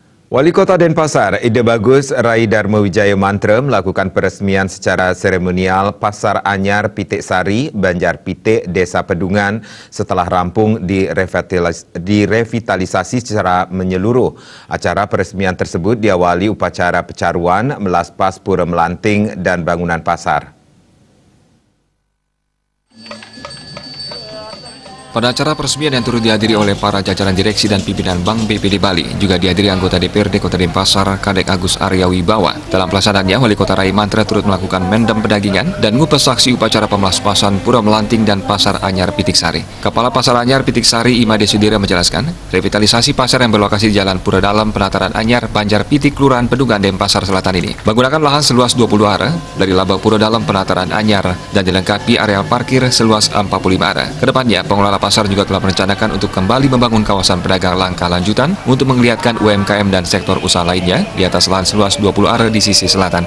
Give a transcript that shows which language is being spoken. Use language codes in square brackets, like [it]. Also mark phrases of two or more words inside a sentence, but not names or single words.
[id] Wali Kota Denpasar, Ide Bagus Rai Dharma Wijaya Mantra melakukan peresmian secara seremonial Pasar Anyar Pitik Sari, Banjar Pitik, Desa Pedungan setelah rampung direvitalisasi secara menyeluruh. Acara peresmian tersebut diawali upacara pecaruan, melaspas pura melanting dan bangunan pasar. Pada acara peresmian yang turut dihadiri oleh para jajaran direksi dan pimpinan Bank BPD Bali, juga dihadiri anggota DPRD Kota Denpasar, Kadek Agus Arya Wibawa. Dalam pelaksanaannya, Wali Kota Rai Mantra turut melakukan [ban] mendem pedagingan [id] dan ngupas saksi upacara pemelaspasan Pura Melanting dan Pasar Anyar Pitik Sari. Kepala Pasar Anyar Pitik Sari, Imade Sudira menjelaskan, revitalisasi pasar yang berlokasi di Jalan Pura Dalam, Penataran Anyar, Banjar Pitik, Kelurahan Pedungan, Denpasar Selatan ini menggunakan lahan seluas 20 are dari Laba Pura Dalam, Penataran Anyar dan dilengkapi areal parkir seluas 45 are. Kedepannya, pengelola pasar juga telah merencanakan untuk kembali membangun kawasan pedagang langkah lanjutan untuk menggeliatkan UMKM dan sektor usaha lainnya di atas lahan seluas 20 are di sisi selatan.